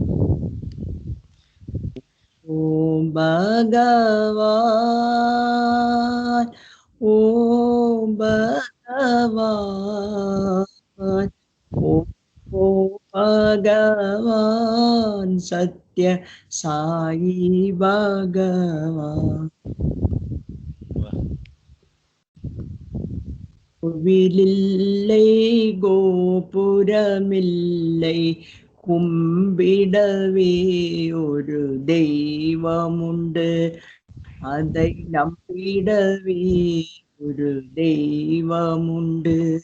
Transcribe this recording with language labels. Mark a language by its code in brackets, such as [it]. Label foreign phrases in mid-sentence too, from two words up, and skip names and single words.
[sa] ओम् भगवान्, ओम् भगवान्, ओम् भगवान्, सत्य साई भगवान्. [ta] கோவிலில்லை கோபுரமில்லை கும்பிடவே ஒரு தெய்வமுண்டு, அதை நம்பிடவே ஒரு தெய்வமுண்டு.